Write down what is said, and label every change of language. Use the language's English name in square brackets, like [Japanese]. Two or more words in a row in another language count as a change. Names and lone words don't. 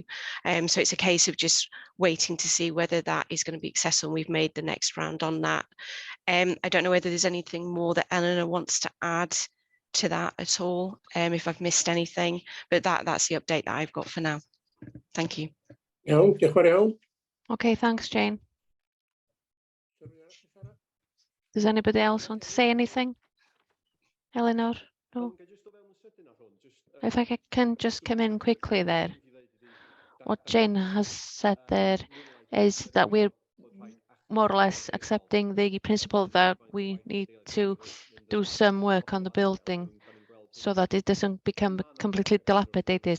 [English] So it's a case of just waiting to see whether that is going to be successful. We've made the next round on that. I don't know whether there's anything more that Eleanor wants to add to that at all, if I've missed anything, but that's the update that I've got for now. Thank you. [Welsh] Iawn, diolch yn fawr iawn. [English] Okay, thanks, Jane. Does anybody else want to say anything? Eleanor? No? If I can just come in quickly there. What Jane has said there is that we're more or less accepting the principle that we need to do some work on the building so that it doesn't become completely dilapidated.